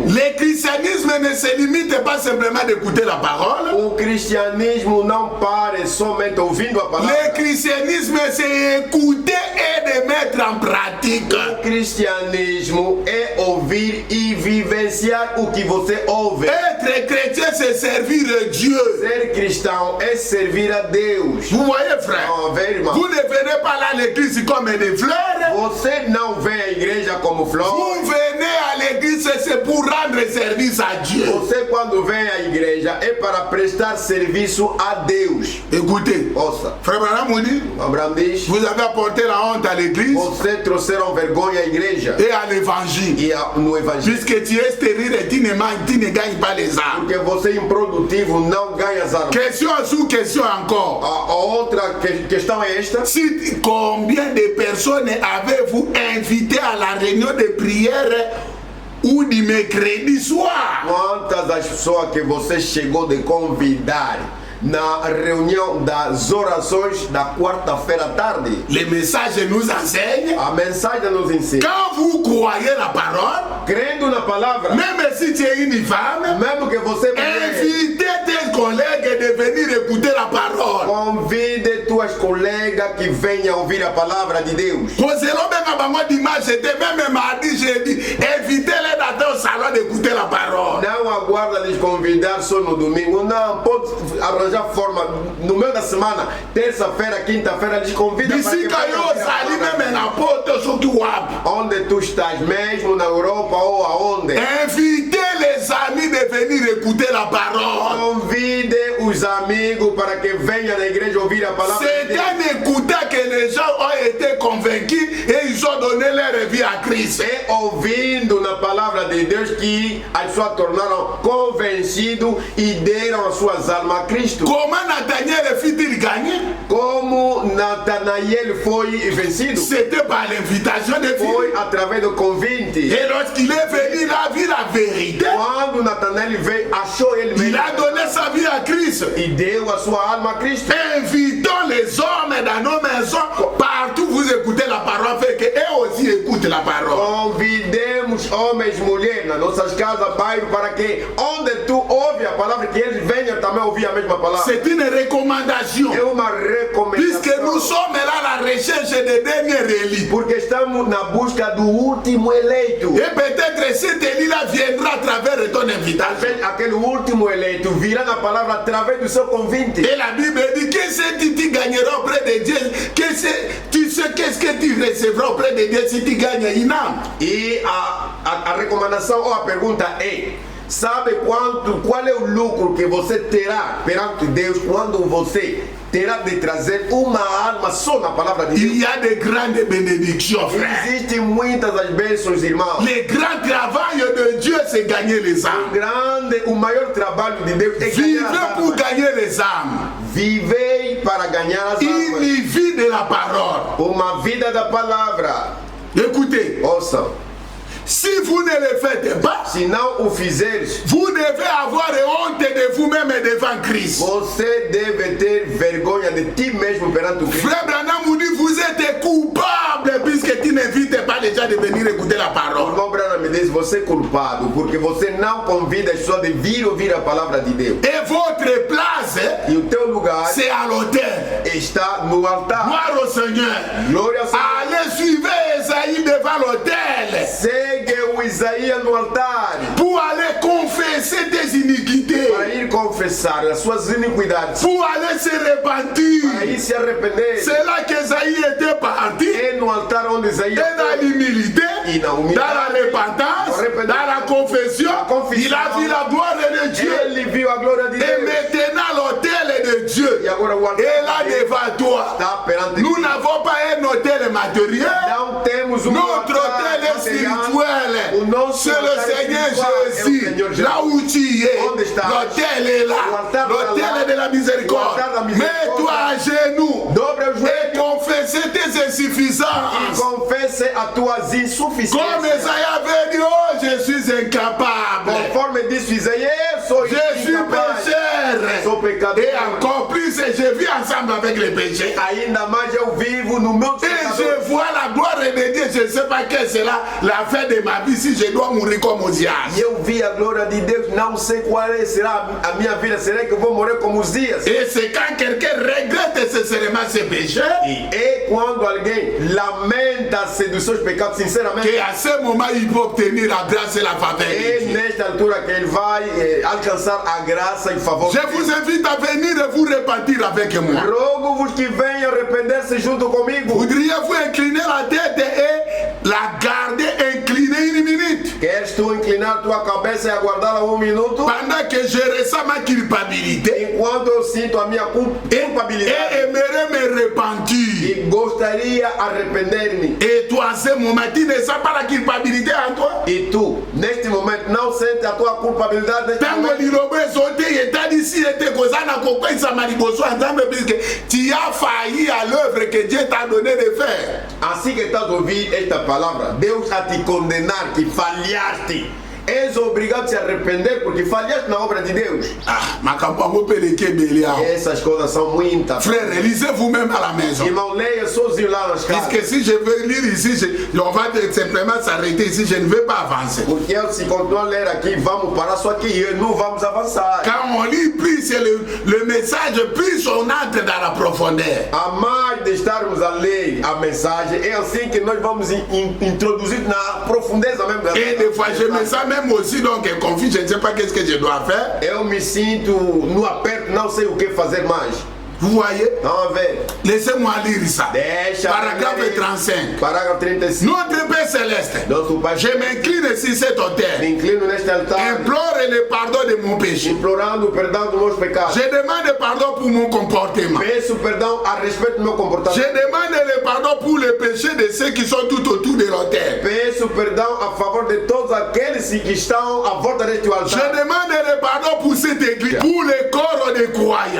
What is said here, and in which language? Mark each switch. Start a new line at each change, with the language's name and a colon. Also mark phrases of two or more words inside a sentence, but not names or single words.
French: Le christianisme ne se limite pas simplement d'écouter la parole.
Portuguese: O cristianismo não para somente ouvindo a
French: Le
Portuguese: palavra.
French: christianisme, c'est écouter et de mettre en pratique.
Portuguese: O cristianismo é ouvir e vivenciar o que você ouve.
French: Être chrétien, c'est servir Dieu.
Portuguese: Ser cristão é servir a Deus.
French: Vous voyez, frère?
Portuguese: Não, vê, irmão.
French: Vous ne venez pas là à l'église comme des fleurs.
Portuguese: Você não vem à igreja como flor.
French: Vous venez à l'église, c'est pour rendre service à Dieu.
Portuguese: Você quando vem à igreja é para prestar serviço a Deus.
French: Écoutez,
Portuguese: Ouça,
French: frère Branham vous dit,
Portuguese: Abraão diz:
French: vous avez apporté la honte à l'église
Portuguese: você trouxeram vergonha à igreja
French: et à l'évangile.
Portuguese: e no evangelho.
French: Puisque tu es stérile et tu ne gagnes pas les âmes.
Portuguese: Porque você improdutivo não ganha as almas.
French: Question sous question encore.
Portuguese: A outra questão é esta.
French: Si, combien de personnes avez-vous invité à la réunion de prière ou de mercredi soir.
Portuguese: Quantas as pessoas que você chegou de convidar na reunião das orações da quarta-feira à tarde?
French: Les messages nous enseignent.
Portuguese: A mensagem nos ensina.
French: Quand vous croyez la parole,
Portuguese: Crendo na palavra,
French: même si tu es une femme,
Portuguese: mesmo que você
French: invitez tes collègues de venir écouter la parole.
Portuguese: convide tuas colegas que venham ouvir a palavra de Deus.
French: Conselons bien à moi dimanche, c'était même mardi, jeudi. Invitez-les dans ton salon d'écouter la parole.
Portuguese: Não aguarda lhes convidar só no domingo. Não, pode arranjar forma. No meio da semana, terça-feira, quinta-feira, lhes convida para que
French: D'ici quand
Portuguese: venham ouvir a ali palavra.
French: même na porte, sur tu wap.
Portuguese: Onde tu estás, mesmo na Europa ou aonde?
French: Invitez les amis de venir écouter la parole.
Portuguese: Convide os amigos para que venham na igreja ouvir a palavra de
French: C'est
Portuguese: Deus.
French: en écoutant que les gens ont été convaincus et ils ont donné leur vie à Christ.
Portuguese: É ouvindo na palavra de Deus que as pessoas tornaram convencidos e deram as suas almas a Cristo.
French: Comment Nathaniel fit-il gagner?
Portuguese: Como Natanael foi vencido?
French: C'était par l'invitation de Dieu.
Portuguese: Foi através do convite.
French: Et lorsqu'il est venu, il a vu la vérité.
Portuguese: Quando Natanael veio, achou ele
French: Il
Portuguese: mesmo
French: a donné sa vie à Christ.
Portuguese: e deu a sua alma a Cristo.
French: Invitons les hommes dans nos maisons. Partout vous écoutez la parole, fait qu'eux aussi écoutent la parole.
Portuguese: Convidemos homens e mulheres nas nossas casas, bairro, para que onde tu ouve a palavra, que eles venham também ouvir a mesma palavra.
French: C'est une recommandation.
Portuguese: É uma
French: Puisque nous
Portuguese: recomendação.
French: sommes là à la recherche des derniers élis.
Portuguese: Porque estamos na busca do último eleito.
French: Et peut-être cet élit-là viendra à travers ton invitation.
Portuguese: Talvez aquele último eleito virá na palavra através do seu convite.
French: Et la Bible dit que si tu gagneras auprès de Dieu, tu sais qu'est-ce que tu recevras auprès de Dieu si tu gagnes une âme.
Portuguese: E a recomendação ou a pergunta é: sabe qual é o lucro que você terá perante Deus quando você terá de trazer uma alma só na palavra de Deus?
French: Il y a de grandes bénédictions, frère.
Portuguese: Existem muitas as bênçãos, irmãos.
French: Le grand travail de Dieu, c'est gagner les âmes.
Portuguese: O maior trabalho de Deus é ganhar
French: Vivez
Portuguese: as
French: pour
Portuguese: almas.
French: gagner les âmes.
Portuguese: Vivei para ganhar as
French: Une
Portuguese: almas.
French: vie de la parole.
Portuguese: Uma vida da palavra.
French: Écoutez,
Portuguese: Ouçam,
French: si vous ne le faites pas,
Portuguese: se não o fizeres,
French: vous devez avoir honte de vous-même devant Christ.
Portuguese: você deve ter vergonha de ti mesmo perante o Cristo.
French: Frère Branham vous dit, vous êtes coupable puisque tu n'invites pas les gens de venir écouter la
Portuguese: O
French: parole.
Portuguese: irmão Branham me diz: você é culpado porque você não convida as pessoas de vir ouvir a palavra de Deus.
French: Et votre place,
Portuguese: E o teu lugar
French: c'est à l'autel.
Portuguese: está no altar.
French: Gloire au Seigneur.
Portuguese: Glória ao Senhor.
French: Allez suivre Esaïe devant l'autel
Portuguese: Segue o Isaías no altar
French: pour aller confesser tes iniquités,
Portuguese: para ir confessar as suas iniquidades,
French: pour aller se
Portuguese: para
French: repentir.
Portuguese: ir se arrepender.
French: C'est là qu'Esaïe était parti.
Portuguese: É no altar onde
French: Et
Portuguese: Isaías
French: dans l'humilité,
Portuguese: e na
French: dans
Portuguese: humildade,
French: la repentance, dans la confession, il a vu la gloire de Dieu.
Portuguese: ele viu a glória de
French: Et
Portuguese: Deus.
French: maintenant l'autel de Dieu
Portuguese: E agora o altar
French: est là devant toi.
Portuguese: está perante
French: Nous
Portuguese: ti.
French: n'avons pas un autel matériel.
Portuguese: Não temos um
French: Notre
Portuguese: altar
French: autel est
Portuguese: material.
French: spirituel.
Portuguese: O nosso
French: C'est le
Portuguese: altar
French: Seigneur
Portuguese: espiritual é o
French: Jésus.
Portuguese: Senhor Jesus.
French: Là où tu es,
Portuguese: Onde estás?
French: l'autel est
Portuguese: O
French: là.
Portuguese: altar
French: L'autel
Portuguese: está lá.
French: est de la miséricorde.
Portuguese: O altar da misericórdia.
French: Mets-toi à genoux
Portuguese: Dobre os
French: et
Portuguese: joelhos
French: confesse tes
Portuguese: e
French: insuffisances.
Portuguese: confesse as tuas
French: Comme
Portuguese: insuficiências.
French: Esaïe avait dit, oh, je suis incapable.
Portuguese: Conforme disse Isaías, eu sou
French: Je suis
Portuguese: incapaz.
French: pécheur.
Portuguese: Sou pecador.
French: Et encore plus, je vis ensemble avec les péchés.
Portuguese: Ainda mais eu vivo no meu
French: Et
Portuguese: pecador.
French: je vois la gloire de Dieu. Je ne sais pas quelle sera la fin de ma vie si je dois mourir comme Osias.
Portuguese: E eu vi a glória de Deus, não sei qual será a minha vida. Será que eu vou morrer como os dias?
French: Et c'est quand quelqu'un regrette sincèrement ses péchés
Portuguese: E quando alguém lamenta-se dos seus pecados, sinceramente,
French: qu'à ce moment il peut obtenir la grâce et la faveur
Portuguese: é
French: de Dieu.
Portuguese: nesta altura que ele vai alcançar a graça e favor.
French: Je vous invite à venir et vous repentir avec moi.
Portuguese: Rogo-vos que venham arrepender-se junto comigo.
French: Voudriez-vous incliner la tête et la garder inclinée une minute?
Portuguese: Queres tu inclinar a tua cabeça e aguardá-la minuto.
French: Pendant que je ressens ma culpabilité.
Portuguese: Enquanto eu sinto a minha culpabilidade.
French: Et aimerais me repentir.
Portuguese: E gostaria arrepender-me.
French: Et toi, ce moment, tu ne sens pas la culpabilité en toi.
Portuguese: E tu, neste momento, não sente a tua culpabilidade neste
Lingala: Tango
Portuguese: momento.
Lingala: lilobo ezote eta
French: d'ici était
Lingala: kozana kokwesa mariboso
French: ensemble puisque tu as failli à l'œuvre que Dieu t'a donné de faire.
Portuguese: Assim que estás a ouvir esta palavra, Deus a te condenar que falhaste. És obrigado a se arrepender porque falhaste na obra de Deus.
Lingala: Ah, makambo yango pele kebelia.
Portuguese: Essas coisas são muitas.
French: Frère, lisez vous-même à la maison.
Portuguese: Irmão, leia sozinho lá nas casas.
French: Puisque si je veux lire ici, on va simplement s'arrêter ici, je ne vais pas avancer.
Portuguese: Porque eu, se continuar a ler aqui, vamos parar só aqui e não vamos avançar.
French: Quand on lit plus, c'est le message, plus on entre dans la profondeur.
Portuguese: A mais de estarmos a ler a mensagem, é assim que nós vamos introduzir na profundeza mesmo da
French: Et des fois, je me sens même aussi donc confus, je ne sais pas qu'est-ce que je dois faire.
Portuguese: Eu me sinto no aperto, não sei o que fazer mais.
French: Vous voyez?
Portuguese: Vamos ver.
French: Laissez-moi lire ça.
Portuguese: Deixa.
French: Paragraphe 35.
Portuguese: Parágrafo 35.
French: Notre Père Céleste,
Portuguese: Nosso Pai,
French: je m'incline sur cet autel,
Portuguese: me inclino neste altar,
French: implore le pardon de mon péché.
Portuguese: implorando o perdão dos meus pecados.
French: Je demande pardon pour mon comportement.
Portuguese: Peço perdão a respeito do meu
French: Je
Portuguese: comportamento.
French: demande le pardon pour les péchés de ceux qui sont tout autour de l'autel.
Portuguese: Peço perdão a favor de todos aqueles que estão à volta deste
French: Je
Portuguese: altar.
French: demande le pardon pour cette église, pour le corps des croyants,